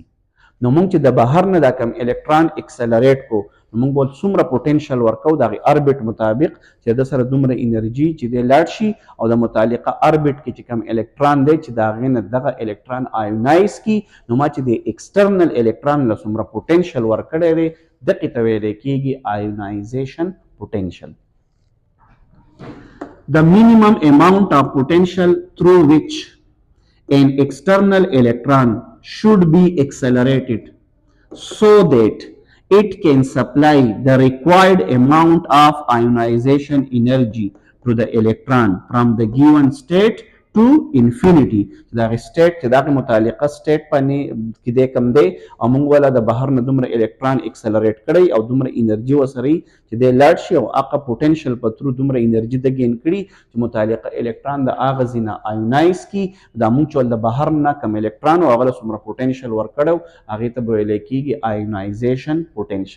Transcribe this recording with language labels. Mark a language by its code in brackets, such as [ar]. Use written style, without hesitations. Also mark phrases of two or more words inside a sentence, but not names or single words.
[ps] نو مونږ چې د بهر نه دا کم الکترون اکسلریټ کو نو مونږ به څومره پوټنشل ورکو د هغې اربټ مطابق چې د سره دومره انرژي چې دی لاړ شي او د متعلقه اربټ کې چې کم الکترون دی چې د هغې نه دغه الکترون آیونایز کړي نو ما چې د ایکسټرنل الکترون له څومره پوټنشل ورکړی دی دقې ته ویلی کېږي [en] ionization potential. The minimum amount of potential through which an external electron should be accelerated so that it can supply the required amount of ionization energy to the electron from the given state to infinity. [ps] دا state چې دا متعلقه state باندې کې دی کم دی او موږ ولا د بهر نه دومره الکترون اکسلریټ کړی او دومره انرژي ورسره چې دی لاړ شي او هغه پوټنشل په ترو دومره انرژي د ګین کړي چې متعلقه الکترون د هغه ځای نه آیونایز کړي. دا موږ چې د بهر نه کم الکترون او هغه له څومره پوټنشل ورکړی هغې ته به ویلی کېږي [en] ionization potential.